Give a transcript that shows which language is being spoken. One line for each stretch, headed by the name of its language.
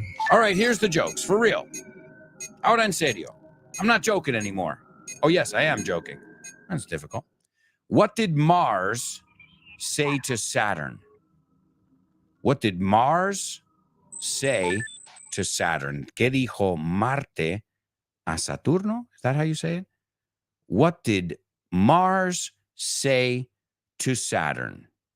English: All right, here's the jokes. For real. Ahora en serio. I'm not joking anymore. Oh, yes, I am joking. That's difficult. What did Mars say to Saturn? What did Mars say to Saturn?
Spanish: ¿Qué dijo Marte a Saturno?
English: Is that how you say it? What did Mars say to Saturn?